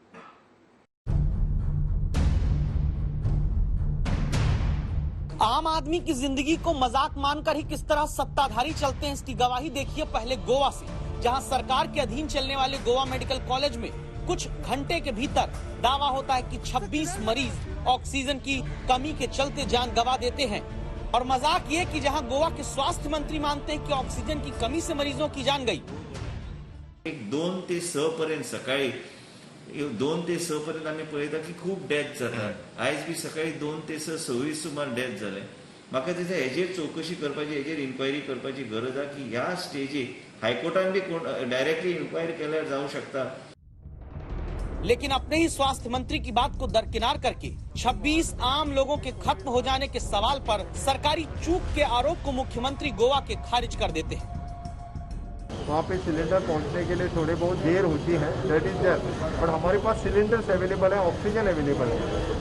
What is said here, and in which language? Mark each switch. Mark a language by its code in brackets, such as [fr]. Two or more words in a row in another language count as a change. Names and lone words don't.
[hi] आम आदमी की जिंदगी को मजाक मानकर ही किस तरह सत्ताधारी चलते हैं, इसकी गवाही देखिए पहले गोवा से, जहां सरकार के अधीन चलने वाले गोवा मेडिकल कॉलेज में कुछ घंटे के भीतर दावा होता है कि 26 मरीज ऑक्सीजन की कमी के चलते जान गंवा देते हैं। और मजाक ये कि जहां गोवा के स्वास्थ्य मंत्री मानते हैं कि ऑक्सीजन की कमी से मरीजों की जान गई। [kok] 2 ते 6 पर्यंत सकाळी 2 ते 6 पर्यंत आम्ही पळयता की खूप डेथ जातात। आयज बी सकाळी 2 ते 6 सुमार डेथ जाले। म्हाका दिसता हेजेर चौकशी करपाची, हेजेर इन्क्वायरी करपाची गरज आहे की ह्या स्टेजीर हायकोर्टान बी [en] directly inquiry [kok] केल्यार जाऊ शकता। [hi] लेकिन अपने ही स्वास्थ्य मंत्री की बात को दरकिनार करके 26 आम लोगों के खत्म हो जाने के सवाल पर सरकारी चूक के आरोप को मुख्यमंत्री गोवा के खारिज कर देते हैं। वहाँ पे सिलेंडर पहुँचने के लिए थोड़ी बहुत देर होती है, [en] that is there, [hi] बट हमारे पास [en] cylinders available [hi] है, [en] oxygen available [hi] है।